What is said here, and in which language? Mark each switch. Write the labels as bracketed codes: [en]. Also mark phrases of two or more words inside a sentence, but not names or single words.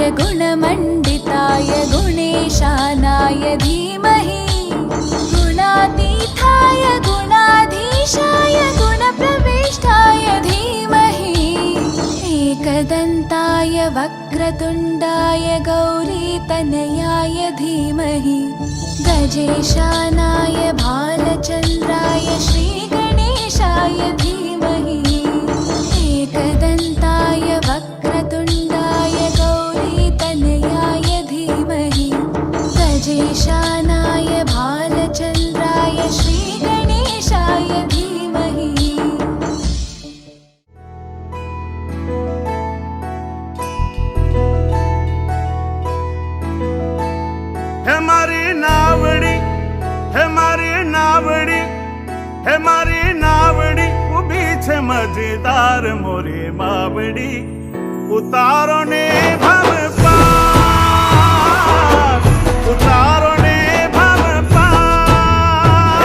[sa] गुणमण्डिताय गुणेशानाय धीमहि गुणातीताय गुणाधीशाय गुणप्रविष्टाय धीमहि एकदन्ताय वक्रतुण्डाय गौरीतनयाय धीमहि गजेशानाय भालचन्द्राय श्रीगणेशाय धीमहि एकदन्ताय वक्रतुण्डाय गौरीतनयाय धीमहि गजेशानाय भालचन्द्राय श्रीगणेशाय धीमहि। [gu] હે મારી નાવડી ઊભી છે મજેદાર મોરી માવડી ઉતારો ને ભવ પાર ઉતારો ને ભવ પાર।